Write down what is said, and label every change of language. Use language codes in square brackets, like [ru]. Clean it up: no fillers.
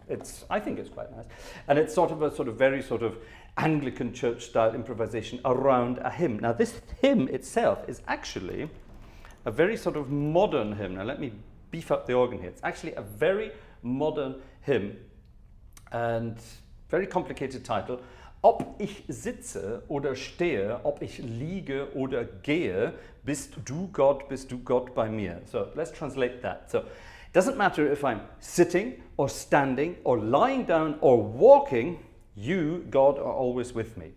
[en] It's I think it's quite nice, and it's sort of a very sort of Anglican church style improvisation around a hymn. Now, this hymn itself is actually a very sort of modern hymn. Now, let me beef up the organ here. It's actually a very modern hymn, and very complicated title. [de] Ob ich sitze oder stehe, ob ich liege oder gehe, bist du Gott bei mir. [en] So let's translate that. So it doesn't matter if I'm sitting or standing or lying down or walking, you, God, are always with me.